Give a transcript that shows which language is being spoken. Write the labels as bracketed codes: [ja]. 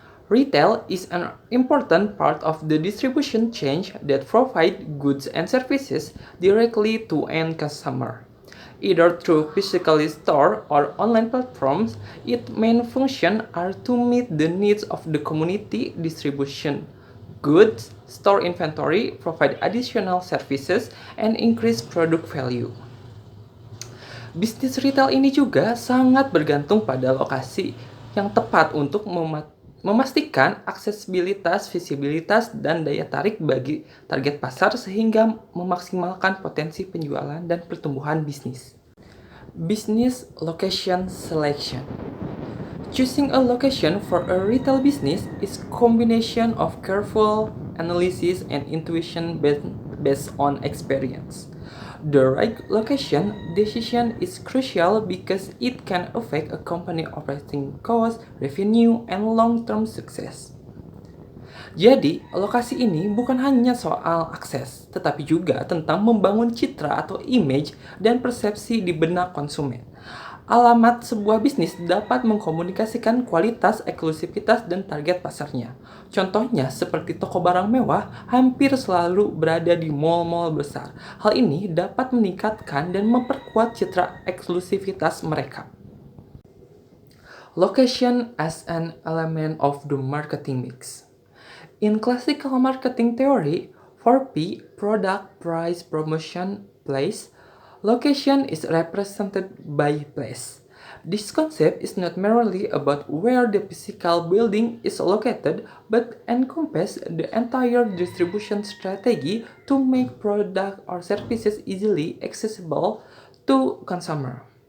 [en] Retail is an important part of the distribution chain that provide goods and services directly to end customer. Either through physical store or online platforms, its main function are to meet the needs of the community distribution goods, store inventory, provide additional services, and increase product value. [id] Bisnis retail ini juga sangat bergantung pada lokasi yang tepat untuk memastikan aksesibilitas, visibilitas, dan daya tarik bagi target pasar sehingga memaksimalkan potensi penjualan dan pertumbuhan bisnis. [en] Business location selection. Choosing a location for a retail business is combination of careful analysis and intuition based on experience. The right location decision is crucial because it can affect a company operating cost, revenue, and long-term success. [id] Jadi, lokasi ini bukan hanya soal akses, tetapi juga tentang membangun citra atau image dan persepsi di benak konsumen. Alamat sebuah bisnis dapat mengkomunikasikan kualitas, eksklusivitas, dan target pasarnya. Contohnya, seperti toko barang mewah, hampir selalu berada di mall-mall besar. Hal ini dapat meningkatkan dan memperkuat citra eksklusivitas mereka. [en] Location as an element of the marketing mix. In classical marketing theory, 4P, product, price, promotion, place, location is represented by place. This concept is not merely about where the physical building is located, but encompasses the entire distribution strategy to make product or services easily accessible to consumer.